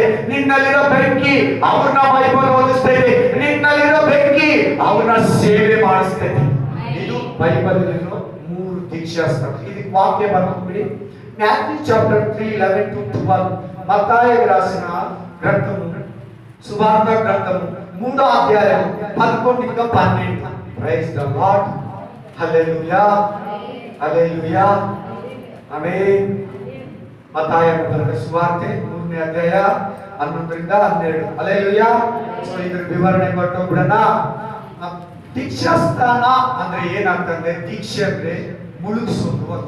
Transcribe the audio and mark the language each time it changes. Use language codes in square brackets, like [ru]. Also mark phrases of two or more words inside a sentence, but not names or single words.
[kn] ನಿನ್ನಲ್ಲಿರೋ ಬೆಂಕಿ ಅವ್ರನ್ನ ಬೈಬಲ್ ಓದಿಸ್ತಿದೆ. ನಿನ್ನಲ್ಲಿರೋ ಬೆಂಕಿ ಅವ್ರನ್ನ ಸೇವೆ ಮಾಡಿಸ್ತಿದೆ. ಇದು ಬೈಬಲ್ ಇರೋ 3 ದೀಕ್ಷಾ ಸ್ಥಾನ. ಇದಕ್ಕೆ ವಾಕ್ಯ ಬರ್ಕೊಂಡ್ಬಿಡಿ. [en] Matthew chapter [kn] 3:11-12. [te] మత్తయి రాసిన గ్రంథము, సువార్త గ్రంథము 3వ అధ్యాయం 11-12. [en] Praise the Lord. Hallelujah. Hallelujah. [kn] Amen. ಮತ್ತಾಯ ಬರೆದ ಸುವಾರ್ತೆ 3ನೇ ಅಧ್ಯಾಯ 11-12. Hallelujah. ಸೊ ಇದರ ವಿವರಣೆ ಕೊಟ್ಟೋಗ್ಬಿಡೋಣ. ದೀಕ್ಷಾ ಸ್ಥಾನ ಅಂದ್ರೆ ಏನಾಗ್ತಂದ್ರೆ, ದೀಕ್ಷೆ ಅಂದ್ರೆ ಮುಳುಗಿಸೋದು ಅಂತ.